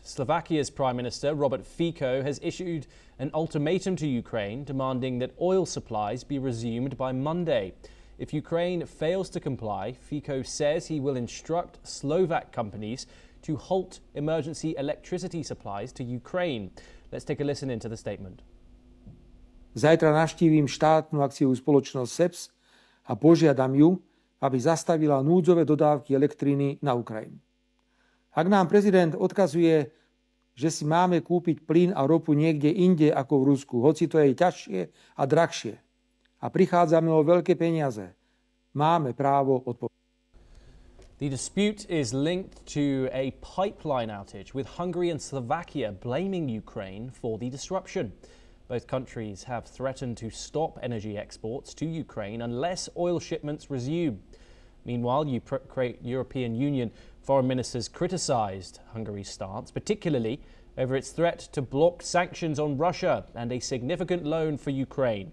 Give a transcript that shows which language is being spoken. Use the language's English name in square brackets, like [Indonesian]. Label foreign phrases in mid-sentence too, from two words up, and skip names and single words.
[English] Slovakia's Prime Minister, Robert Fico, has issued an ultimatum to Ukraine demanding that oil supplies be resumed by Monday. If Ukraine fails to comply, Fico says he will instruct Slovak companies to halt emergency electricity supplies to Ukraine. Let's take a listen into the statement. [Slovak] Zajtra navštívim štátnu akciovú spoločnosť SEPS a požiadam ju, aby zastavila núdzové dodávky elektriny na Ukrajinu. Ak nám prezident odkazuje, že si máme kúpiť plyn a ropu niekde inde ako v Rusku, hoci to je ťažšie a drahšie, a prichádzame o veľké peniaze, máme právo odpovedať. [English] The dispute is linked to a pipeline outage, with Hungary and Slovakia blaming Ukraine for the disruption. Both countries have threatened to stop energy exports to Ukraine unless oil shipments resume. Meanwhile, European Union foreign ministers criticised Hungary's stance, particularly over its threat to block sanctions on Russia and a significant loan for Ukraine.